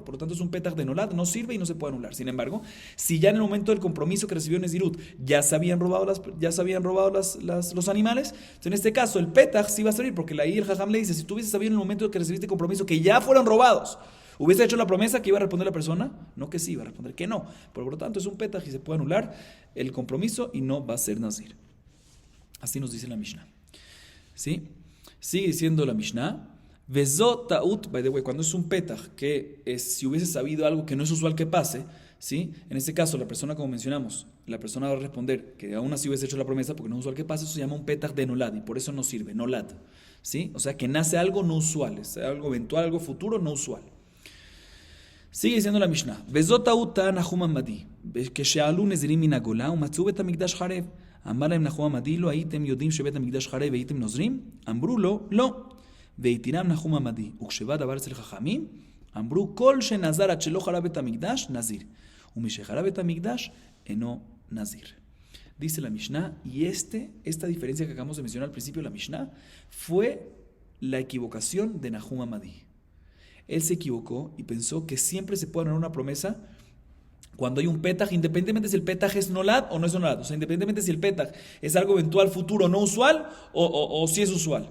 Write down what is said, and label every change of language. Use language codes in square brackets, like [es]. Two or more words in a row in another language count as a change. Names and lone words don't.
[es] Por lo tanto es un petaj de nolad, no sirve y no se puede anular. Sin embargo, si ya en el momento del compromiso que recibió Nezirut ya se habían robado los animales, entonces en este caso el petaj sí va a servir, porque ahí el jajam le dice, si tú hubieses sabido en el momento que recibiste el compromiso que ya fueron robados, ¿hubiese hecho la promesa que iba a responder la persona? No que sí, iba a responder que no. Por lo tanto, es un petaj y se puede anular el compromiso y no va a ser nazir. Así nos dice la Mishnah. ¿Sí? Sigue diciendo la Mishnah. [he] וזאת טעות, [en] by the way, [es] cuando es un petaj, que es, si hubiese sabido algo que no es usual que pase, ¿sí? En este caso, la persona, como mencionamos, la persona va a responder que aún así hubiese hecho la promesa porque no es usual que pase, eso se llama un petaj de nolad y por eso no sirve, nolad. ¿Sí? O sea, que nace algo no usual, es algo eventual, algo futuro no usual. sigue diciendo la Mishnah, [he] וזאת טעות טען נחום המדי, כשעלו נזירים מן הגולה ומצאו בית המקדש חרב. אמר להם נחום המדי, לא הייתם יודעים שבית המקדש חרב והייתם נוזרים? אמרו לו, לא. והתירם נחום המדי, וכשבא דבר אצל חכמים, אמרו כל שנזר עד שלא חרב בית המקדש, נזיר. ומשחרב בית המקדש, אינו נזיר. [es] Dice la Mishnah, y esta diferencia que acabamos de mencionar al principio de la Mishnah, fue la equivocación de Nahum Hamadi. Él se equivocó y pensó que siempre se puede anular una promesa cuando hay un petaj, independientemente si el petaj es nolad o no es nolad, o sea, independientemente si el petaj es algo eventual, futuro, no usual o si es usual.